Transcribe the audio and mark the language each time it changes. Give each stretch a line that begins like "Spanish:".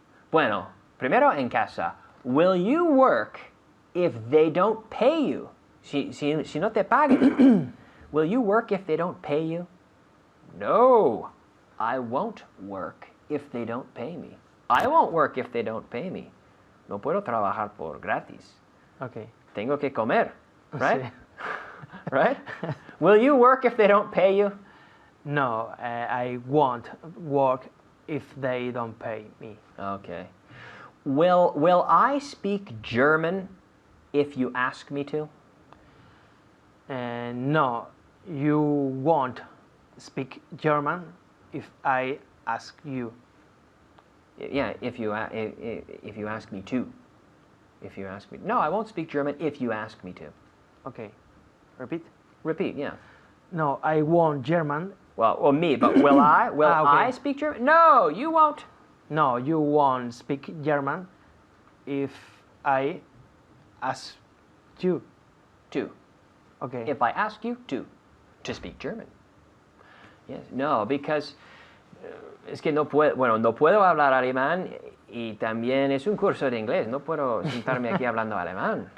Spanish: Bueno, primero en casa.
English: Will you work if they don't pay you?
Spanish: Si no te pagan.
English: Will you work if they don't pay you? No, I won't work if they don't pay me. I won't work if they don't pay me.
Spanish: No puedo trabajar por gratis.
English: Okay.
Spanish: Tengo que comer, right? Sí.
English: Right? Will you work if they don't pay you? No, I won't work if they don't pay me. Okay. Will I speak German if you ask me to? No, you won't speak German if I ask you. Yeah, if you ask me to. If you ask me. No, I won't speak German if you ask me to. Okay. Repeat. Repeat, yeah. No, I won't German. Well, me, but will I? Will okay. I speak German? No, you won't. No, you won't speak German if I ask you. To. Okay. If I ask you to speak German. Yes.
Spanish: No, because es que no puedo hablar alemán y también es un curso de inglés. No puedo sentarme aquí hablando alemán.